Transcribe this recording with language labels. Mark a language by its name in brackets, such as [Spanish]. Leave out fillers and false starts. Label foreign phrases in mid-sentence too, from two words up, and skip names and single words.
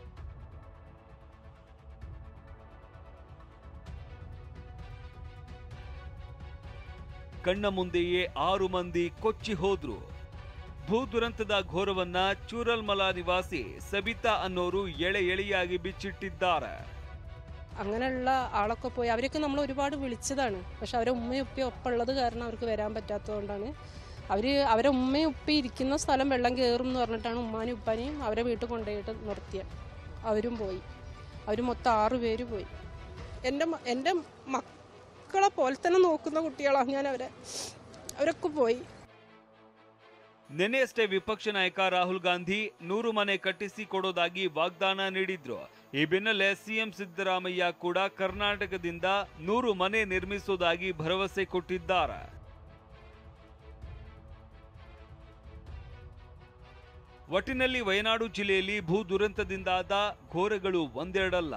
[Kannada] ಕಣ್ಣ ಮುಂದೆಯೇ 6 ಮಂದಿ ಕೊಚ್ಚಿ ಹೋದ್ರು. ಭೂ ದುರಂತದ ಘೋರವನ್ನ ಚೂರಲ್ಮಲ ನಿವಾಸಿ ಸಬಿತಾ ಅನ್ನೋರು ಎಳೆಯಾಗಿ ಬಿಚ್ಚಿಟ್ಟಿದ್ದಾರೆ. [Malayalam] അങ്ങനെയുള്ള ആളൊക്കെ പോയി അവരൊക്കെ നമ്മൾ ഒരുപാട് വിളിച്ചതാണ്. പക്ഷെ അവരെ ഉമ്മയും ഉപ്പയും ഒപ്പം ഉള്ളത് കാരണം അവർക്ക് വരാൻ പറ്റാത്തതുകൊണ്ടാണ് അവരെ ഉമ്മയും ഉപ്പയും ഇരിക്കുന്ന സ്ഥലം വെള്ളം കയറും എന്ന് പറഞ്ഞിട്ടാണ് ഉമ്മാനും ഉപ്പാനെയും അവരെ വീട്ടിൽ കൊണ്ടുപോയിട്ട് നിർത്തിയത്. അവരും പോയി. അവർ മൊത്തം 6 പേര് പോയി. എൻ്റെ മക്കളെ പോലെ തന്നെ നോക്കുന്ന കുട്ടികളാണ് ഞാൻ. അവരൊക്കെ പോയി. [Kannada] ನಿನ್ನೆಯಷ್ಟೇ ವಿಪಕ್ಷ ನಾಯಕ ರಾಹುಲ್ ಗಾಂಧಿ 100 ಮನೆ ಕಟ್ಟಿಸಿ ಕೊಡೋದಾಗಿ ವಾಗ್ದಾನ ನೀಡಿದ್ರು. ಈ ಬೆನ್ನಲ್ಲೇ ಸಿಎಂ ಸಿದ್ದರಾಮಯ್ಯ ಕೂಡ ಕರ್ನಾಟಕದಿಂದ 100 ಮನೆ ನಿರ್ಮಿಸುವುದಾಗಿ ಭರವಸೆ ಕೊಟ್ಟಿದ್ದಾರೆ. ಒಟ್ಟಿನಲ್ಲಿ ವಯನಾಡು ಜಿಲ್ಲೆಯಲ್ಲಿ ಭೂ ದುರಂತದಿಂದಾದ ಘೋರಗಳು ಒಂದೆರಡಲ್ಲ.